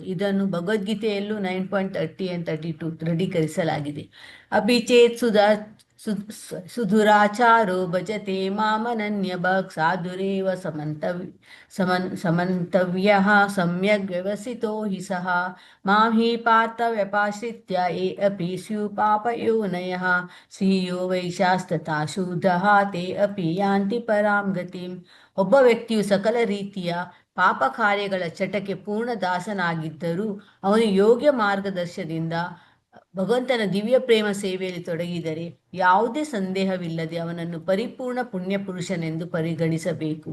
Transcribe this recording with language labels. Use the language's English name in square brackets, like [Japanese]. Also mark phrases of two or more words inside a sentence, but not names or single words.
[Kannada] ಇದನ್ನು ಭಗವದ್ಗೀತೆಯಲ್ಲೂ 9.30 and 32 ದೃಢೀಕರಿಸಲಾಗಿದೆ. [Sanskrit] ಅಪಿಚೇತ್ ಸುಧುರಾಚಾರೋ ಭಜತೆ ಮಾಮನನ್ಯ ಭಕ್ ಸಾಧುರೇವ ಸಮಂತವ್ಯಃ ಸಮ್ಯಗ್ ವ್ಯವಸಿತೋ ಹಿ ಸಹ ಮಾಂ ಹಿ ಪಾರ್ಥ ವ್ಯಪಾಶ್ರಿತ್ಯ ಯೇ ಅಪಿ ಸ್ಯು ಪಾಪಯೋನಯಃ ಶ್ರೀಯೋ ವೈಶಾಸ್ತಥಾ ಶೂದ್ರಃ ತೇ ಅಪಿ ಯಾಂತಿ ಪರಾಂ ಗತಿಂ. [Kannada] ಒಬ್ಬ ವ್ಯಕ್ತಿಯು ಸಕಲ ರೀತಿಯ ಪಾಪ ಕಾರ್ಯಗಳ ಚಟಕ್ಕೆ ಪೂರ್ಣ ದಾಸನಾಗಿದ್ದರೂ ಅವನು ಯೋಗ್ಯ ಮಾರ್ಗದರ್ಶನದಿಂದ ಭಗವಂತನ ದಿವ್ಯ ಪ್ರೇಮ ಸೇವೆಯಲ್ಲಿ ತೊಡಗಿದರೆ ಯಾವುದೇ ಸಂದೇಹವಿಲ್ಲದೆ ಅವನನ್ನು ಪರಿಪೂರ್ಣ ಪುಣ್ಯ ಪುರುಷನೆಂದು ಪರಿಗಣಿಸಬೇಕು.